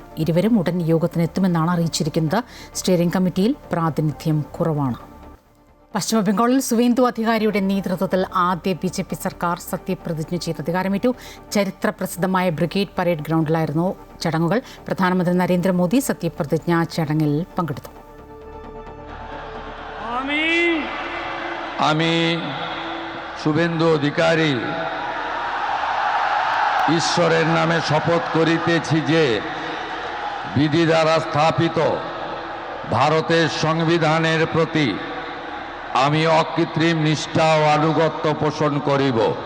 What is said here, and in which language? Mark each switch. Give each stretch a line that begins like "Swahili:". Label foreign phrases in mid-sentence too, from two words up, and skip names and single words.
Malayalam: ഇരുവരും ഉടൻ യോഗത്തിന് എത്തുമെന്നാണ് അറിയിച്ചിരിക്കുന്നത്. സ്റ്റിയറിംഗ് കമ്മിറ്റിയിൽ പ്രാതിനിധ്യം കുറവാണ്. പശ്ചിമബംഗാളിൽ സുവേന്ദു അധികാരിയുടെ നേതൃത്വത്തിൽ ആദ്യ BJP സർക്കാർ സത്യപ്രതിജ്ഞ ചെയ്ത് അധികാരമേറ്റു. ചരിത്ര പ്രസിദ്ധമായ ബ്രിഗേഡ് പരേഡ് ഗ്രൗണ്ടിലായിരുന്നു ചടങ്ങുകൾ. പ്രധാനമന്ത്രി നരേന്ദ്രമോദി സത്യപ്രതിജ്ഞാ ചടങ്ങിൽ പങ്കെടുത്തു.
Bangla: আমি শুভেন্দু অধিকারী ঈশ্বরের নামে শপথ করিতেছি যে বিধি দ্বারা স্থাপিত ভারতের সংবিধানের প্রতি আমি অকৃত্রিম নিষ্ঠা ও আনুগত্য পোষণ করিব।